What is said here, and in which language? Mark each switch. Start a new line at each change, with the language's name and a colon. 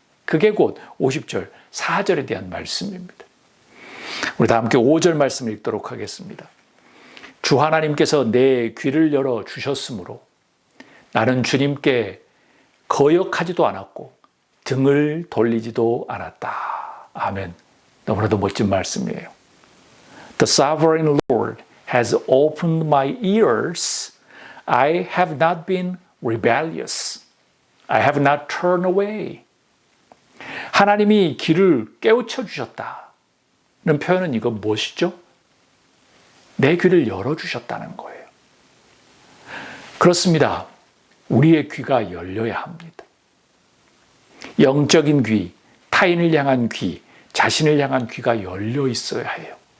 Korean: 그게 곧 50절 4절에 대한 말씀입니다. 우리 다 함께 5절 말씀을 읽도록 하겠습니다. 주 하나님께서 내 귀를 열어 주셨으므로 나는 주님께 거역하지도 않았고 등을 돌리지도 않았다. 아멘. 너무나도 멋진 말씀이에요.
English: The sovereign Lord has opened my ears. I have not been rebellious. I have not turned away.
Korean: 하나님이 귀를 깨우쳐 주셨다는 표현은 이거 무엇이죠? 내 귀를 열어주셨다는 거예요. 그렇습니다. 우리의 귀가 열려야 합니다. 영적인 귀, 타인을 향한 귀, 자신을 향한 귀가 열려 있어야 해요.